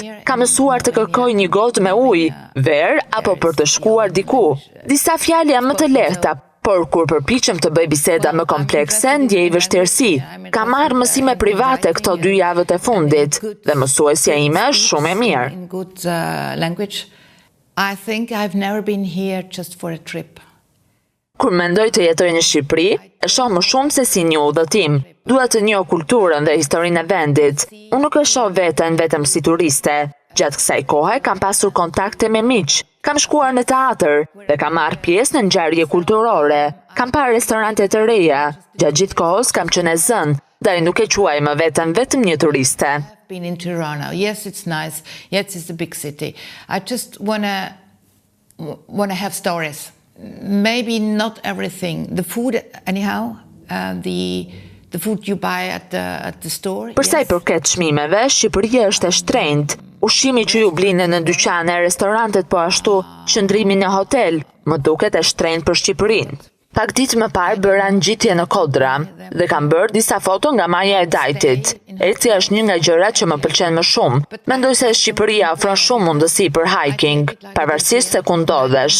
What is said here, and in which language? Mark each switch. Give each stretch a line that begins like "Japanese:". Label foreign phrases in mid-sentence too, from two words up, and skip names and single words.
Albanian: Kam mësuar të kërkoj një gotë me ujë, verë apo për të shkuar diku. Disa fjalë janë më të lehta, por kur përpiqem të bëj biseda më komplekse, ndjej vështirësi. Kam marrë mësime private këto 2 javët e fundit dhe mësuesja ime është shumë e mirë.
English: I think I've never been here just for a trip.
Albanian: Kur mendoj të jetoj në Shqipëri, e shoh më shumë se si një udhëtim. Dua të njoh kulturën dhe historinë e vendit. Unë nuk e shoh veten vetëm si turiste. Gjatë kësaj kohe kam pasur kontakte me miq. Kam shkuar në teatr dhe kam marrë pjesë në ngjarje kulturore. Kam parë restorante të reja. Gjatë gjithë kohës kam qenë e zënë, dhe nuk e quaj më veten vetëm një turiste.
English: Been in Tirana. Yes, it's nice. Yes, it's a big city. I just wanna have stories. Maybe not everything. The food, anyhow, the food you buy at the store.
Albanian: Përsa i përket çmimeve, Shqipëria është e shtrenjtë. Ushqimi që ju blini në dyqane, restorantet po ashtu, qëndrimi në hotel, më duket e shtrenjtë për Shqipërinë. Pak ditë më parë bëra ngjitje në Kodra dhe kam bërë disa foto nga maja e Dajtit. Ecja është një nga gjërat që më pëlqen më shumë. Mendoj se Shqipëria ofron shumë mundësi për hiking, pavarësisht se ku ndodhesh.